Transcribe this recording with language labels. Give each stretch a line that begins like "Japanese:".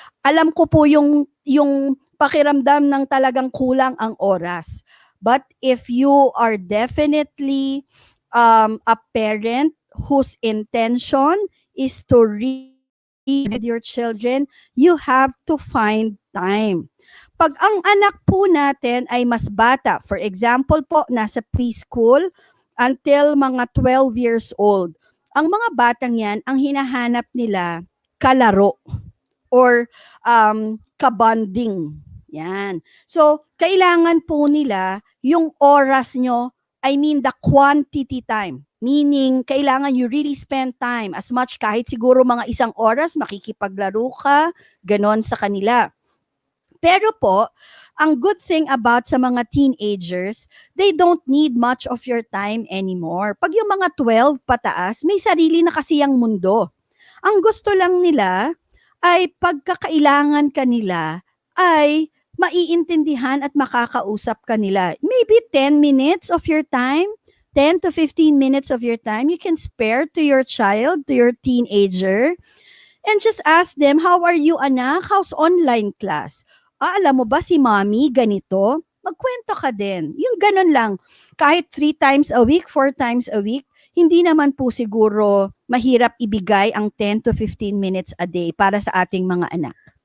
Filipino: Alam ko po yung pakiramdam ng talagang kulang ang oras.
English: But if you are definitely a parent whose intention is to read with your children, you have to find time.
Filipino: Pag ang anak po natin ay mas bata, for example po, nasa preschool until mga 12 years old, ang mga batang yan, ang hinahanap nila, kalaro or kabanding. Yan. So, kailangan po nila yung oras nyo,
English: I mean the quantity time.
Filipino: Meaning, kailangan
English: you really spend time as much
Filipino: kahit siguro mga isang oras, makikipaglaro ka, ganon sa kanila. Pero po, ang
English: good thing about sa mga teenagers, they don't need much of your time anymore.
Filipino: Pag yung mga 12 pataas, may sarili na kasi ang mundo. Ang gusto lang nila ay pagkakailangan kanila ay maiintindihan at makakausap kanila.
English: Maybe 10 minutes of your time, 10 to 15 minutes of your time, you can spare to your child, to your teenager, and just ask them, how are you anak? How's online class?
Filipino: Alam mo ba si mommy ganito? Magkwento ka din. Yung ganun lang. Kahit
English: 3 times a week,
Filipino: 4 times a week, hindi naman po siguro mahirap ibigay ang 10 to 15 minutes a day para sa ating mga anak.